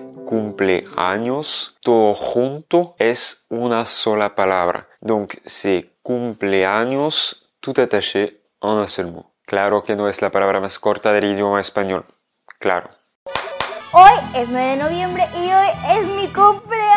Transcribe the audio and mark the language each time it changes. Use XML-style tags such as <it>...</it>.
<es>Cumpleaños, todo junto es una sola palabra.</es> <fr>Donc c'est cumpleaños tout attaché en un seul mot.</fr> <es>Claro que no es la palabra más corta del idioma español. Claro. Hoy es 9 de noviembre y hoy es mi cumpleaños.</es>